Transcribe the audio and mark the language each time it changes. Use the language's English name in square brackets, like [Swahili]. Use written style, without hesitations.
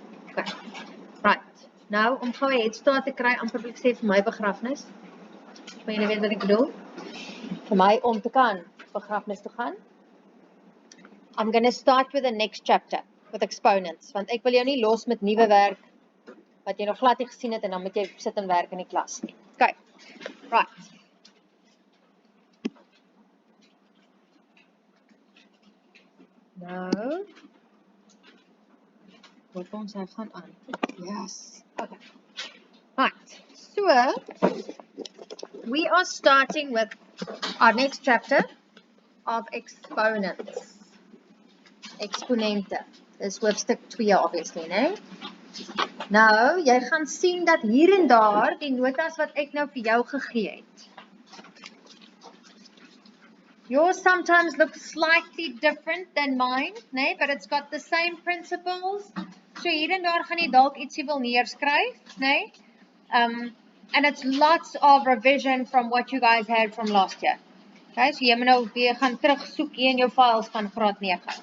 [Afrikaans] Okay. Right. Nou, om gou 'n headstart te kry, amper wil ek sê vir my begrafnis. Maar julle weet wat ek bedoel. Vir my om te kan begrafnis toe gaan. [English] I'm going to start with the next chapter, with exponents. [Afrikaans] Want ek wil jou nie los met nuwe werk, wat jy nog glad nie gesien het, en dan moet jy sit en werk in die klas nie. Okay. Right. Nou, wat ons hy gaan aan. Yes. Okay. Right. [English] So, we are starting with our next chapter of exponents. [Afrikaans] Exponente. Dis hoofstuk 2 obviously, né? Nou, jy gaan sien dat hier en daar die notas wat ek nou vir jou gegee het. [English] Yours sometimes looks slightly different than mine, né? But it's got the same principles. [Afrikaans] So hier en daar gaan jy dalk ietsie wil neerskryf, né? [English] And it's lots of revision from what you guys had from last year. [Afrikaans] Okay, so jy moet nou weer gaan terugsoek hier in jou files van graad 9.